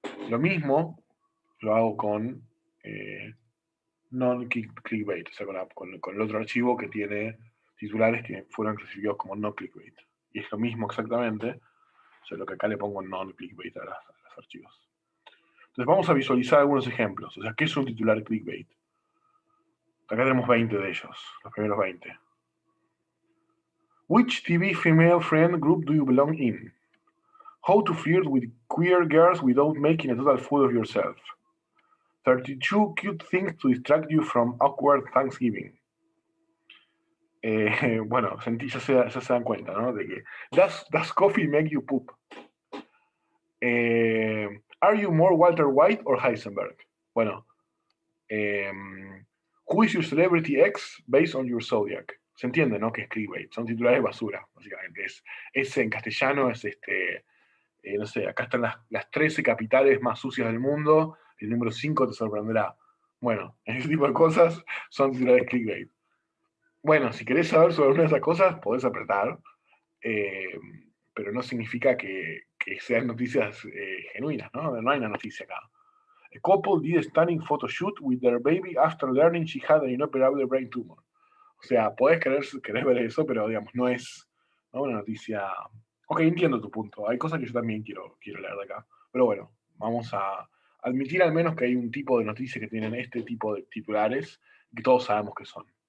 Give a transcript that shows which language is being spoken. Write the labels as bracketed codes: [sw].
[es] Lo mismo lo hago con non-clickbait, o sea, con el otro archivo que tiene titulares que fueron clasificados como no-clickbait. Y es lo mismo exactamente, solo que acá le pongo non-clickbait a los archivos. Entonces vamos a visualizar algunos ejemplos. O sea, ¿qué es un titular clickbait? Acá tenemos 20 de ellos, los primeros 20. [en] Which TV female friend group do you belong in? How to flirt with queer girls without making a total fool of yourself. 32 cute things to distract you from awkward Thanksgiving. [es] Bueno, ya se dan cuenta, ¿no? De que, [en] does coffee make you poop? Are you more Walter White or Heisenberg? Bueno, who is your celebrity ex based on your zodiac? [es] Se entiende, ¿no? Que es clickbait. Son titulares basura, básicamente. Es en castellano, es no sé, acá están las 13 capitales más sucias del mundo, el número 5 te sorprenderá. Bueno, ese tipo de cosas son titulares clickbait. Bueno, si querés saber sobre una de esas cosas, podés apretar, pero no significa que sean noticias genuinas, ¿no? No hay una noticia acá. [en] A couple did a stunning photo shoot with their baby after learning she had an inoperable brain tumor. [es] O sea, podés querer ver eso, pero digamos, no es, ¿no?, una noticia. Ok, entiendo tu punto. Hay cosas que yo también quiero leer de acá. Pero bueno, vamos a admitir al menos que hay un tipo de noticias que tienen este tipo de titulares que todos sabemos que son.